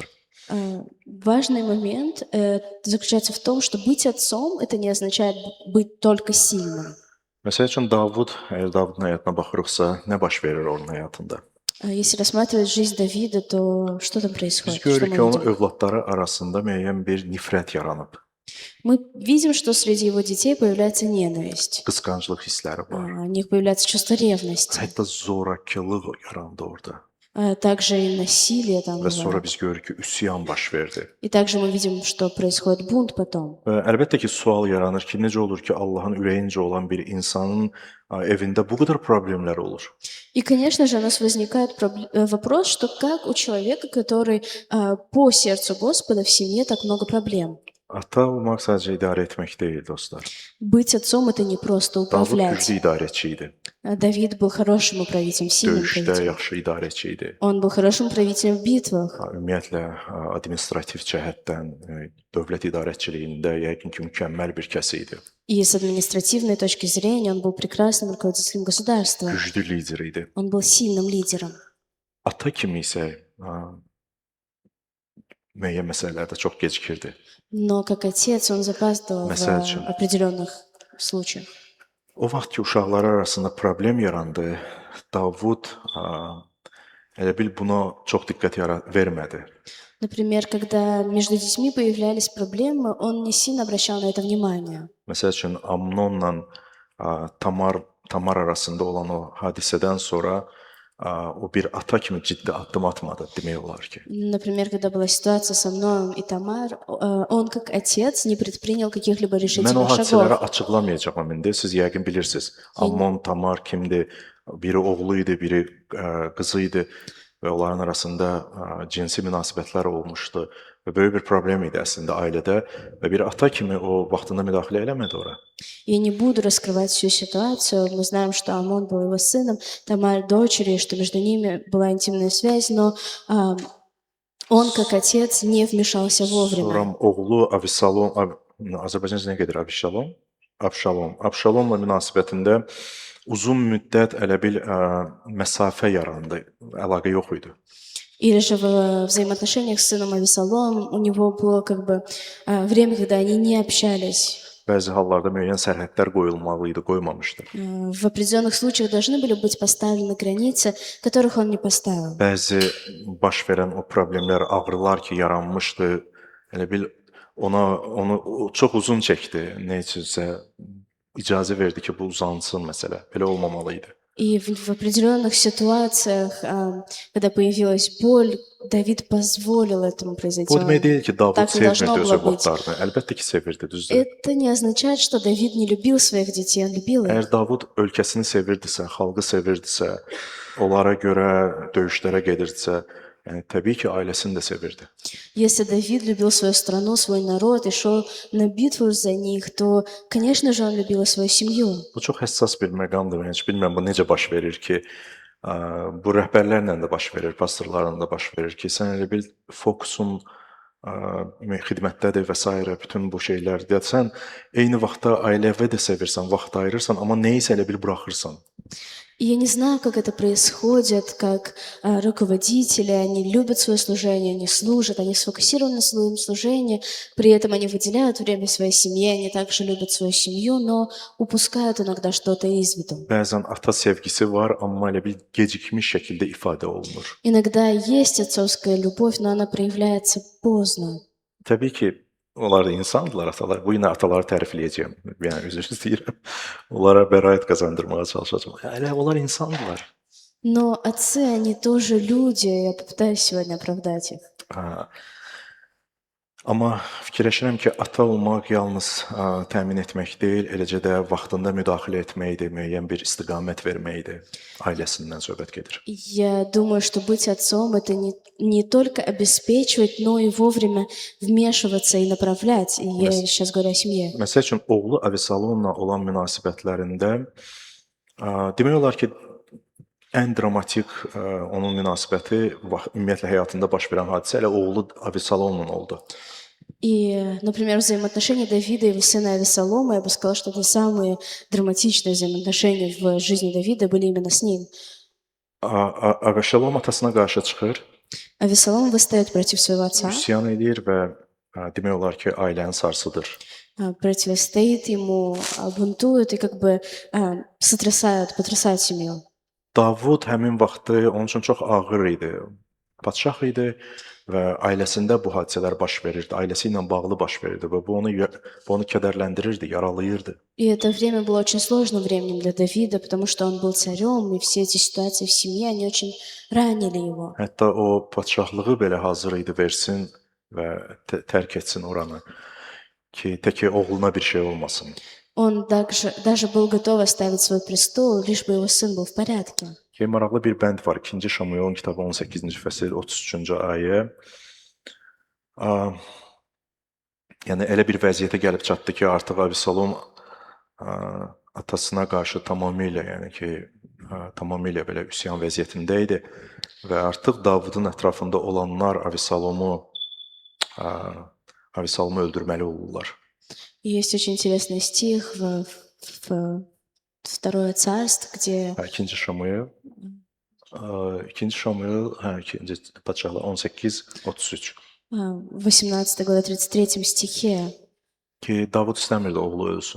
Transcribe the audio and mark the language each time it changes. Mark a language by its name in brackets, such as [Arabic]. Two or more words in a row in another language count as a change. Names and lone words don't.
[Russian] Важный момент заключается в том, что быть отцом – это не означает быть только сильным. [Azerbaijani] Məsəl üçün Davud, əgər Davudun həyatına baxırıqsa, nə baş verir onun həyatında? [Russian] Если рассматривать жизнь Давида, то что там [Azerbaijani] Biz [Russian] происходит? Что [Azerbaijani] görürük [Russian] мы [Azerbaijani] ki, onun [Russian] видим? [Azerbaijani] övladları arasında müəyyən bir nifrət yaranıb. [Russian] Мы видим, что среди его детей появляется ненависть. [Azerbaijani] Qısqanclıq hissləri var. [Russian] У них появляется чувство ревности. [Azerbaijani] Hətta zorakılıq yarandı orada. [Russian] Также и насилие там [Azerbaijani] Və sonra [Russian] бывает. [Azerbaijani] biz görürük ki, üsyan baş verdi. [Russian] И также мы видим, что происходит бунт потом. [Azerbaijani] Və əlbəttə ki, sual yaranır ki, necə olur ki, Allahın ürəyincə olan bir insanın evində bu qədər problemlər olur? [Russian] И, конечно же, у нас возникает вопрос, что как у человека, который по сердцу Господа в семье так много проблем. [Azerbaijani] Ata olmaq sadəcə idarə etmək deyil, dostlar. [Russian] Быть отцом — это не просто [Azerbaijani] Davud [Russian] управлять. [Azerbaijani] güclü idarəçi idi. [Russian] Давид был хорошим управителем, сильным [Azerbaijani] Döyüşdə [Russian] правителем. [Azerbaijani] yaxşı idarəçi idi. [Russian] Он был хорошим правителем в битвах. [Azerbaijani] Ümumiyyətlə administrativ cəhətdən dövlət idarəçiliyində yəqin ki, mükəmməl bir kəs idi. [Russian] И с административной точки зрения он был прекрасным руководителем государства. [Azerbaijani] Güclü lider idi. [Russian] Он был сильным лидером. [Azerbaijani] Ata kimi isə müəyyən məsələlərdə çox gecikirdi. [Russian] Но как отец он запаздывал [Azerbaijani] Məsəl [Russian] в [Azerbaijani] üçün. [Russian] определенных случаях. [Azerbaijani] O vaxt ki, uşaqlar arasında problem yarandı, Davud elə bil buna çox diqqət vermədi. [Russian] Например, когда между детьми появлялись проблемы, он не сильно обращал на это внимание. [Azerbaijani] Məsəl üçün Amnonla Tamar arasında olan o hadisədən sonra o bir ata kimi ciddi addım atmadı demək olar ki. [Russian] Например, когда была ситуация со Амноном и Тамар, он как отец не предпринял каких-либо [Azerbaijani] Mən o [Russian] решительных [Azerbaijani] hadisələri [Russian] шагов. [Azerbaijani] açıqlamayacağam indi. Siz yəqin bilirsiniz. Amnon, Tamar kimdir? Biri oğlu idi, biri qızı idi və onların arasında cinsi münasibətlər olmuşdu və böyük bir problem idi əslində ailədə və bir ata kimi o vaxtında müdaxilə eləmədi ora. [Russian] Я не буду раскрывать всю ситуацию. Мы знаем, что Амон был его сыном, Тамар дочерью, что между ними была интимная связь, но он, как отец, не вмешался вовремя. [Azerbaijani] Sonra oğlu Avisalom, Azərbaycanca nə gedir? Abşalomla münasibətində uzun müddət elə bil məsafə yarandı, əlaqə yox idi. [Russian] Или же в взаимоотношениях с сыном Авесолом у него было как бы время, когда они не общались. [Azerbaijani] Bəzi hallarda müəyyən sərhədlər qoyulmalı idi, qoymamışdı. [Russian] В определенных случаях должны были быть поставлены границы, которых он не поставил. [Azerbaijani] Bəzi baş verən o problemlər, ağrılar ki, yaranmışdı, elə bil onu çox uzun çəkdi. Nə üçünsə icazə verdi ki, bu uzansın məsələ. Belə olmamalı idi. [Russian] И в определенных ситуациях, когда появилась боль, Давид позволил этому произойти. [Azerbaijani] Bu demək deyil ki, Davud [Russian] Так не должно [Azerbaijani] sevmirdi öz [Russian] было быть. [Azerbaijani] övladlarını. Əlbəttə ki, sevirdi, düzdür. [Russian] Это не означает, что Давид не любил своих детей, он любил их. [Azerbaijani] Əgər Davud ölkəsini sevirdisə, xalqı sevirdisə, onlara görə döyüşlərə gedirdisə, yəni təbii ki, ailəsini də sevirdi. [Russian] Если Давид любил свою страну, свой народ и шел на битву за них, то, конечно же, он любил и свою семью. [Azerbaijani] Bu çox həssas bir məqamdır. Mən heç bilmirəm bu necə baş verir ki, bu rəhbərlərlə də baş verir, pastorlarla da baş verir ki, sən elə bil fokusun xidmətdədir və s. bütün bu şeylərdə. Sən eyni vaxtda ailəvə də sevirsən, vaxt ayırırsan, amma nəyisə elə bil buraxırsan. [Russian] И я не знаю, как это происходит, как руководители, они любят свое служение, они служат, они сфокусированы на своем служении, при этом они выделяют время своей семье, они также любят свою семью, но упускают иногда что-то из виду. [Azerbaijani] Bəzən ata sevgisi var, amma elə bil gecikmiş şəkildə ifadə olunur. [Russian] Иногда есть отцовская любовь, но она проявляется поздно. [Azerbaijani] Təbii ki, onlar da insandırlar, atalar. Bu yine ataları tərifləyəcəyəm. Yəni üzr istəyirəm. Onlara bəraət qazandırmağa çalışacağam. Elə onlar insandırlar. [Russian] Но отцы, они тоже люди, я попытаюсь сегодня оправдать их. [Azerbaijani] Amma fikirləşirəm ki, ata olmaq yalnız təmin etmək deyil, eləcə də vaxtında müdaxilə etməkdir, müəyyən bir istiqamət verməkdir. Ailəsindən söhbət gedir. [Russian] Я думаю, что быть отцом — это не только обеспечивать, но и вовремя вмешиваться и направлять. И я сейчас говорю о семье. [Azerbaijani] Məsəl üçün, oğlu Avisalomla olan münasibətlərində demək olar ki, ən dramatik onun münasibəti ümumiyyətlə həyatında baş verən hadisə elə oğlu Avisalomla oldu. [Russian] И, например, взаимоотношения Давида и его сына Авесолома, я бы сказала, что это самые драматичные взаимоотношения в жизни Давида были именно с ним. [Azerbaijani] Avşalom atasına qarşı çıxır, [Russian] Авесолом восстает против своего отца, [Azerbaijani] üsyan edir və demək olar ki, ailəni sarsıdır. [Russian] противостоит ему, бунтует и как бы потрясает семью. [Azerbaijani] Davud həmin vaxtı onun üçün çox ağır idi. Padşah idi və ailəsində bu hadisələr baş verirdi. Ailəsi ilə bağlı baş verirdi və bu onu kədərləndirirdi, yaralayırdı. [Russian] И это время было очень сложным временем для Давида, потому что он был царем, и все эти ситуации в семье, они очень ранили его. [Azerbaijani] Hətta o padşahlığı belə hazır idi versin və tərk etsin oranı ki, təki oğluna bir şey olmasın. [Russian] Он даже был готов оставить свой престол, лишь бы его сын был в порядке. [Azerbaijani] Ki, maraqlı bir bənd var. 2. Şamuelin kitabı 18-ci fəsil 33-cü ayə. Yəni elə bir vəziyyətə gəlib çatdı ki, artıq Abisalom atasına qarşı tamamilə, yəni ki, tamamilə belə üsyan vəziyyətində idi və artıq Davudun ətrafında olanlar Abisalomı öldürməli olurlar. [Russian] Есть очень интересный стих в Второе царство, где [Azerbaijani] 2 Şamuel, 2 Şamuel, 2 Padşahlar 18:33 [Russian] в 18 главе 33 стихе [Azerbaijani] ki, Davud istəmirdi oğlu ölsün.